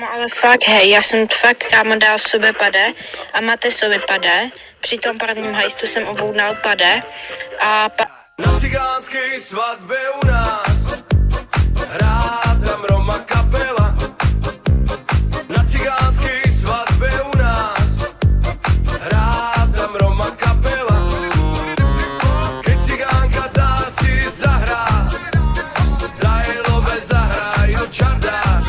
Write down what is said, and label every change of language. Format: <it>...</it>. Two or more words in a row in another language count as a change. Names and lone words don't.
<cs>No ale fakt, hej, já jsem fakt kámo dal sobě pade a máte sobě pade. Při tom prvním hajstu jsem objednal pade a</cs> <sk>Na cigánskej svatbe u nás hrá tam Roma kapela. Na cigánskej svatbe u nás hrá tam Roma kapela. Keď cigánka dá si zahrát, Drajlové zahrajú čardáš.</sk>